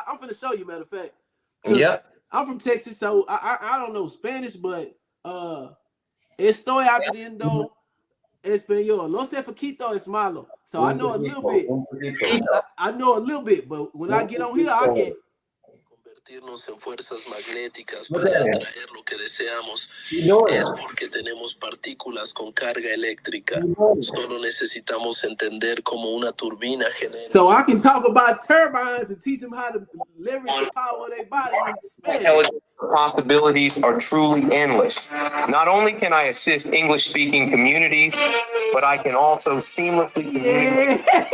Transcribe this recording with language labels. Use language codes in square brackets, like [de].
[en] I'm finna show you, matter of fact. Yep. I'm from Texas, so I don't know Spanish, but [es] estoy aprendiendo español. No sé poquito es malo. [en] So I know a little bit. I know a little bit, but when I get on here, I can [es] convertirnos en fuerzas magnéticas para atraer lo que deseamos es porque tenemos partículas con carga eléctrica. Solo necesitamos entender cómo una turbina genera. [en] So I can talk about turbines and teach them how to leverage the power of their body. Intelligence possibilities are truly endless. Not only can I assist English-speaking communities, but I can also seamlessly communicate.